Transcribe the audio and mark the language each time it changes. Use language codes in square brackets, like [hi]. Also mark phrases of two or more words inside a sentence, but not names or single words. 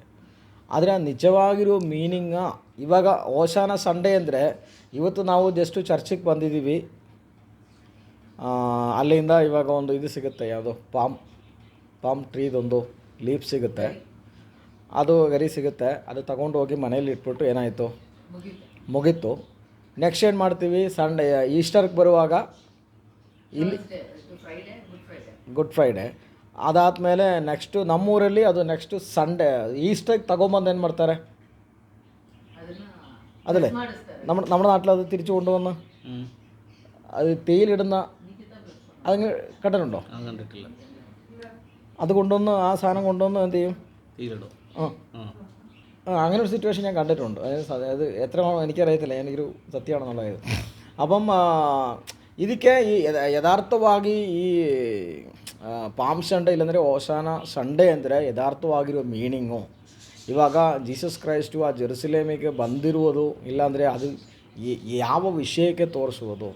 [kn] ಆದರೆ ಆ ನಿಜವಾಗಿರೋ ಮೀನಿಂಗ ಇವಾಗ ಓಶಾನ ಸಂಡೇ ಅಂದರೆ ಇವತ್ತು ನಾವು ಜಸ್ಟು ಚರ್ಚಿಗೆ ಬಂದಿದ್ದೀವಿ, ಅಲ್ಲಿಂದ ಇವಾಗ ಒಂದು ಇದು ಸಿಗುತ್ತೆ, ಯಾವುದೋ [en] palm treedondu leaf [kn] ಸಿಗುತ್ತೆ, ಅದು ಗರಿ ಸಿಗುತ್ತೆ, ಅದು ತಗೊಂಡು ಹೋಗಿ ಮನೇಲಿ ಇಟ್ಬಿಟ್ಟು ಏನಾಯಿತು, ಮುಗೀತು. ನೆಕ್ಸ್ಟ್ ಏನು ಮಾಡ್ತೀವಿ, ಸಂಡೇ ಈಸ್ಟರ್ಗೆ ಬರುವಾಗ ಇಲ್ಲಿ ಗುಡ್ ಫ್ರೈಡೆ ಅದಾದಮೇಲೆ ನೆಕ್ಸ್ಟು ನಮ್ಮೂರಲ್ಲಿ ಅದು ನೆಕ್ಸ್ಟು ಸಂಡೇ ಈಸ್ಟರ್ಗೆ ತಗೊಂಬಂದು ಏನು ಮಾಡ್ತಾರೆ, [ml] അതല്ലേ നമ്മുടെ നാട്ടിൽ അത് തിരിച്ചു കൊണ്ടുവന്ന് അത് തേയിലിടുന്ന അതങ്ങ് കണ്ടിട്ടുണ്ടോ? അത് കൊണ്ടുവന്ന് ആ സാധനം കൊണ്ടുവന്ന് എന്ത് ചെയ്യും, അങ്ങനെ ഒരു സിറ്റുവേഷൻ ഞാൻ കണ്ടിട്ടുണ്ട്. അത് എത്ര എനിക്കറിയത്തില്ല, എനിക്കൊരു സത്യമാണെന്നുള്ളത്. [kn] അപ്പം ಇದಕ್ಕೆ ಈ ಯಥಾರ್ಥವಾಗಿ ಈ ಪಾಮ್ ಸಂಡೇ ಇಲ್ಲಾಂದರೆ ಓಶಾನ ಸಂಡೇ ಅಂದರೆ ಯಥಾರ್ಥವಾಗಿರೋ ಮೀನಿಂಗು ಇವಾಗ ಜೀಸಸ್ ಕ್ರೈಸ್ಟು ಆ ಜೆರುಸಲೇಮಿಗೆ ಬಂದಿರುವುದು, ಇಲ್ಲಾಂದರೆ ಅದು ಯಾವ ವಿಷಯಕ್ಕೆ ತೋರಿಸುವುದು.